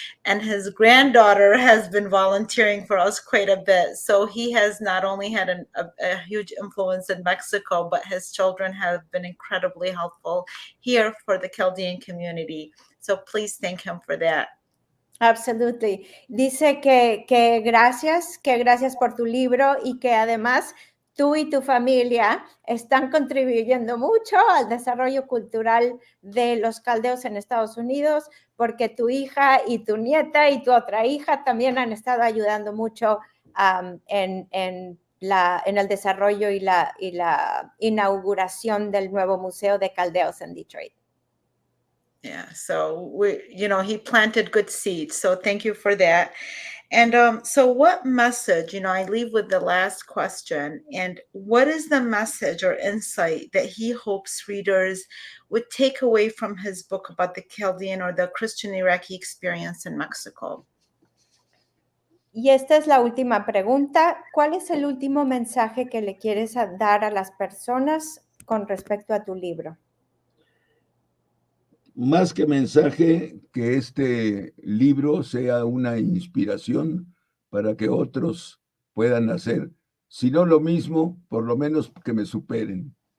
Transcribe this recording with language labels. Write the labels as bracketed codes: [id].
[en] And his granddaughter has been volunteering for us quite a bit. So he has not only had a huge influence in Mexico, but his children have been incredibly helpful here for the Chaldean community. So please thank him for that. Absolutely. [es] Dice que gracias por tu libro, y que además tú y tu familia están contribuyendo mucho al desarrollo cultural de los caldeos en Estados Unidos, porque tu hija y tu nieta y tu otra hija también han estado ayudando mucho en el desarrollo y la inauguración del nuevo Museo de Caldeos en Detroit. [en] Yeah, so he planted good seeds. So thank you for that. And so what message, I leave with the last question, and what is the message or insight that he hopes readers would take away from his book about the Chaldean or the Christian Iraqi experience in Mexico? [es] Y esta es la última pregunta. ¿Cuál es el último mensaje que le quieres dar a las personas con respecto a tu libro? Más que mensaje, que este libro sea una inspiración para que otros puedan hacer, si no lo mismo, por lo menos que me superen.